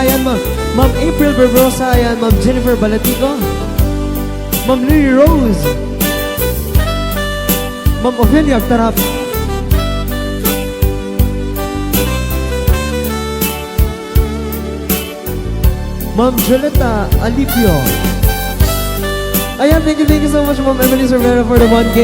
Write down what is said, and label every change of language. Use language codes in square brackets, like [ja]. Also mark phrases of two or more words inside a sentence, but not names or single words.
[tl] Ayan, Ma'am April Barbosa. Ayan, Ma'am Jennifer Balatico, Ma'am Lily Rose, Ma'am Ophelia Agtarap, Ma'am Joleta Alipio. Ayan, [en] thank you so much Ma'am Emily Cervera for the 1K.